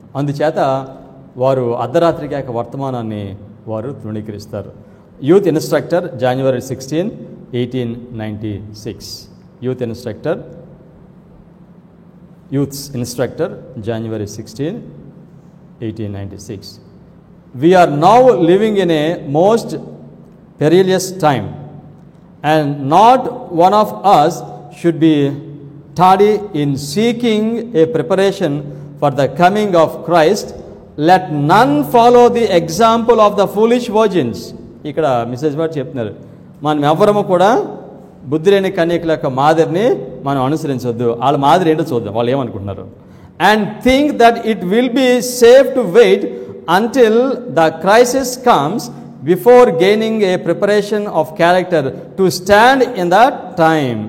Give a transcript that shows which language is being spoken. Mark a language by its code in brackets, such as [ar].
[te] అందుచేత వారు అర్ధరాత్రి కాక వర్తమానాన్ని వారు తృణీకరిస్తారు. [en] Youth instructor January 16, 1896. Youth's instructor January 16, 1896. We are now living in a most perilous time, and not one of us should be tardy in seeking a preparation for the coming of Christ. Let none follow the example of the foolish virgins. [te] ఇక్కడ missus వారు చెప్తున్నారు, మనం ఎవరము కూడా బుద్ధి లేని కన్యకుల యొక్క మాదిరిని మనం అనుసరించవద్దు. వాళ్ళ మాదిరి ఏంటో చూద్దాం, వాళ్ళు ఏమనుకుంటున్నారు. [en] And think that it will be safe to wait until the crisis comes before gaining a preparation of character to stand in that time.